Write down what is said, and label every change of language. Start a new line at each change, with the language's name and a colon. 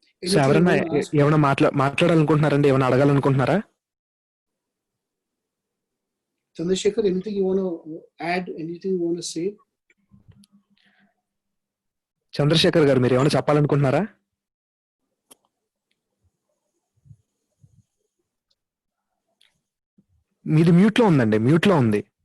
Telugu: So ఎవరన్నా ఏమైనా మాట్లాడాలనుకుంటున్నారండి, ఏమైనా అడగాలనుకుంటున్నారా?
English: Chandrasekhar, anything you want to add? Anything you want to say?
Telugu: Chandrasekhar గారు, మీరు ఏమైనా చెప్పాలనుకుంటున్నారా? మీది మ్యూట్ లో ఉందండి, మ్యూట్ లో ఉంది.